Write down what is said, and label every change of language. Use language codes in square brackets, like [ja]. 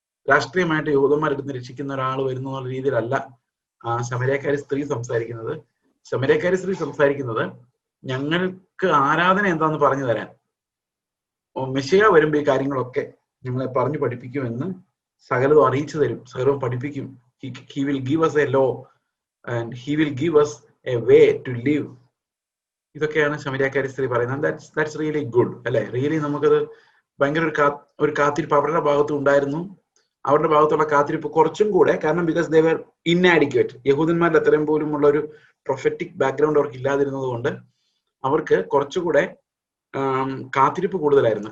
[ml] രാഷ്ട്രീയമായിട്ട് യഹൂദന്മാരെടുത്ത് രക്ഷിക്കുന്ന ഒരാൾ വരുന്ന എന്നുള്ള രീതിയിലല്ല ശമര്യക്കാരി സ്ത്രീ സംസാരിക്കുന്നത്. ശമര്യക്കാരി സ്ത്രീ സംസാരിക്കുന്നത് ഞങ്ങൾക്ക് ആരാധന എന്താന്ന് പറഞ്ഞു തരാൻ മെസ്സിയ വരുമ്പോ ഈ കാര്യങ്ങളൊക്കെ ഞങ്ങളെ പറഞ്ഞു പഠിപ്പിക്കുമെന്ന് സകലതും അറിയിച്ചു തരും, സകലവും പഠിപ്പിക്കും. [en] He will give us a law and he will give us a way to live. [ml] ഇതൊക്കെയാണ് ശമര്യക്കാരി സ്ത്രീ പറയുന്നത്. [en] that's really good [ml] അല്ലെ? റിയലി നമുക്കത് ഭയങ്കര ഒരു കാത്തിരിപ്പ് അവരുടെ ഭാഗത്ത് ഉണ്ടായിരുന്നു. അവരുടെ ഭാഗത്തുള്ള കാത്തിരിപ്പ് കുറച്ചും കൂടെ, കാരണം [en] Because they were inadequate. [ml] യഹൂദന്മാരുടെ അത്രയും പോലും ഉള്ള ഒരു പ്രൊഫറ്റിക് ബാക്ക്ഗ്രൗണ്ട് അവർക്ക് ഇല്ലാതിരുന്നത് കൊണ്ട് അവർക്ക് കുറച്ചുകൂടെ കാത്തിരിപ്പ് കൂടുതലായിരുന്നു.